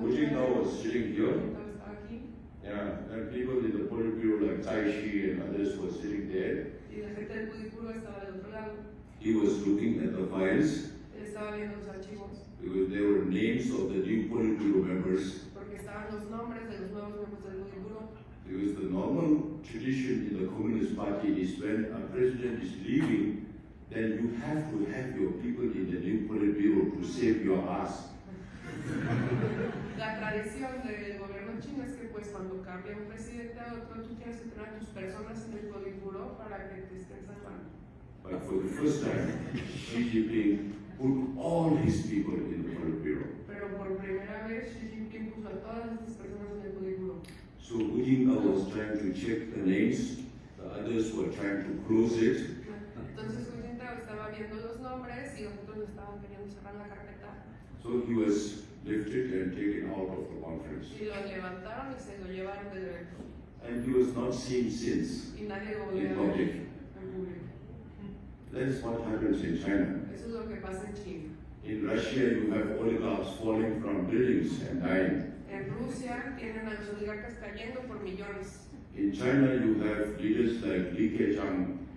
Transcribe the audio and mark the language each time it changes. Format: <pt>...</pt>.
<en>Hu Jintao was sitting here,</en> <es>estaba aquí,</es> <en>yeah, and people in the Politburo like Tsai Shi and others were sitting there.</en> <es>y la gente del Politburo estaba del otro lado.</es> <en>He was looking at the files</en> <es>Él estaba viendo los archivos,</es> <en>because there were names of the new Politburo members.</en> <es>porque estaban los nombres de los nuevos miembros del Politburo.</es> <en>Because the normal tradition in the Communist Party is when a president is leaving, then you have to have your people in the new Politburo to save your ass.</en> <es>La tradición del gobierno chino es que pues cuando cambia un presidente a otro, tú tienes que tener a tus personas en el Politburo para que te estén salvando.</es> <en>But for the first time, Xi Jinping put all his people in the Politburo.</en> <es>Pero por primera vez Xi Jinping puso a todas estas personas en el Politburo.</es> <en>So Hu Jintao was trying to check the names, the others were trying to close it.</en> <es>Entonces Hu Jintao estaba viendo los nombres y los otros estaban queriendo cerrar la carpeta.</es> <en>So he was lifted and taken out of the conference.</en> <es>Y lo levantaron y se lo llevaron del evento.</es> <en>And he was not seen since</en> <es>Y nadie lo volvió</es> <en>in</en> <es>a ver</es> <en>public.</en> <es>en público.</es> <en>That is what happens in China.</en> <es>Eso es lo que pasa en China.</es> <en>In Russia, you have oligarchs falling from buildings and dying.</en> <es>En Rusia tienen a los oligarcas cayendo por millones.</es> <en>In China, you have leaders like Li Keqiang</en>